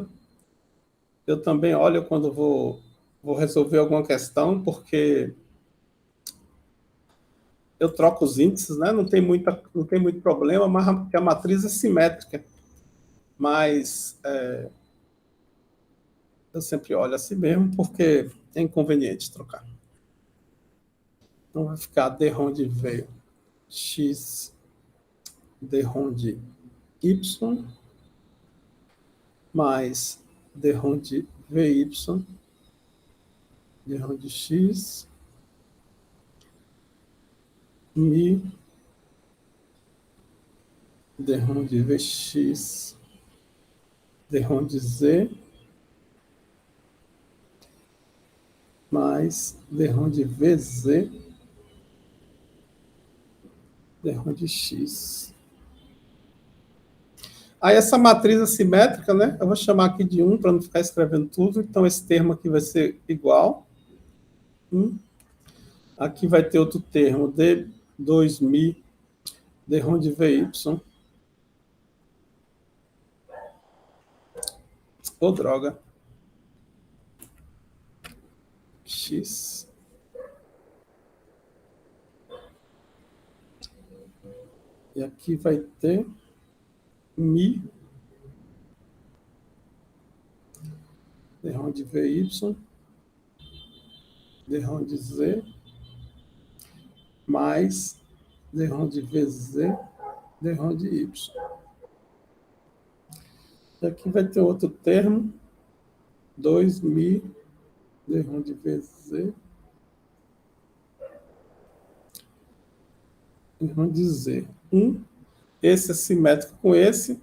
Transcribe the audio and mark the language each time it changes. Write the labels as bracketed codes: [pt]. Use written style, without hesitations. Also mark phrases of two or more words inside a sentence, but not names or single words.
[pt] Eu também olho quando vou resolver alguma questão, porque eu troco os índices, né? Não tem muito problema, mas a matriz é simétrica. Mas eu sempre olho assim mesmo, porque é inconveniente trocar. Então vai ficar d-rom de v x d-rom de y mais d-rom de vy d-rom de x mi d-rom de vx d-rom de z mais d-rom de vz d-rom de x. Aí essa matriz assimétrica, né? Eu vou chamar aqui de 1 para não ficar escrevendo tudo. Então esse termo aqui vai ser igual. 1. Aqui vai ter outro termo, D2mi, D-ROM de VY. Ô, droga. X. E aqui vai ter mi, D-ROM de VY, D-ROM de Z, mais D-ROM de VZ, D-ROM de Y. E aqui vai ter outro termo, 2mi, D-ROM de VZ, D-ROM de Z. 1. Esse é simétrico com esse.